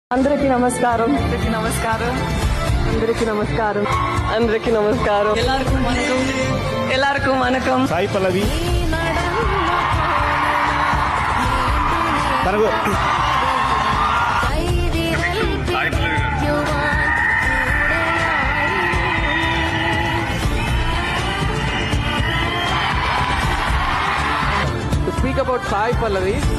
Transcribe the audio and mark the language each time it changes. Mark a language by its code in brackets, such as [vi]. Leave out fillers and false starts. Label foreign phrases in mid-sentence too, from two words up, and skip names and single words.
[te] అందరికీ నమస్కారం అందరికీ నమస్కారం అందరికీ నమస్కారం అందరికీ నమస్కారం [ta] எல்லாருக்கும் வணக்கம் [te] సాయి పల్లవి తనకు [en] To speak about Sai Pallavi,